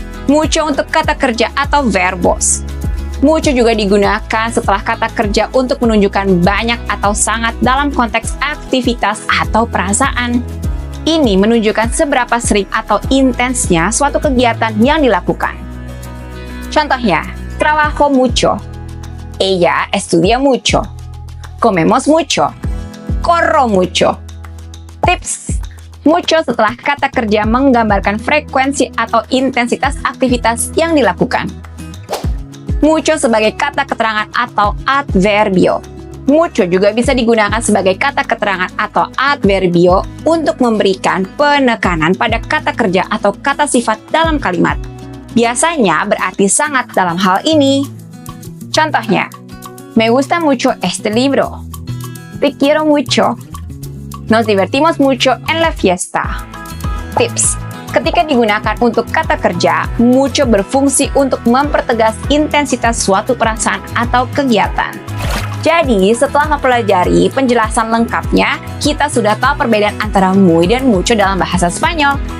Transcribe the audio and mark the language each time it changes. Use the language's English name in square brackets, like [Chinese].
[Indonesian] Mucho untuk kata kerja atau verbos. Mucho juga digunakan setelah kata kerja untuk menunjukkan banyak atau sangat dalam konteks aktivitas atau perasaan. Ini menunjukkan seberapa sering atau intensnya suatu kegiatan yang dilakukan. [Spanish] Contohnya, trabajo mucho. Ella estudia mucho. Comemos mucho. Corro mucho. [Indonesian] Tips: mucho setelah kata kerja menggambarkan frekuensi atau intensitas aktivitas yang dilakukan. Mucho sebagai kata keterangan atau adverbio. Mucho juga bisa digunakan sebagai kata keterangan atau adverbio untuk memberikan penekanan pada kata kerja atau kata sifat dalam kalimat. Biasanya berarti sangat dalam hal ini. [Spanish] Contohnya, me gusta mucho este libro. Te quiero mucho. Nos divertimos mucho en la fiesta. [Indonesian] Tips: ketika digunakan untuk kata kerja, mucho berfungsi untuk mempertegas intensitas suatu perasaan atau kegiatan. Jadi, setelah mempelajari penjelasan lengkapnya, kita sudah tahu perbedaan antara muy dan mucho dalam bahasa Spanyol.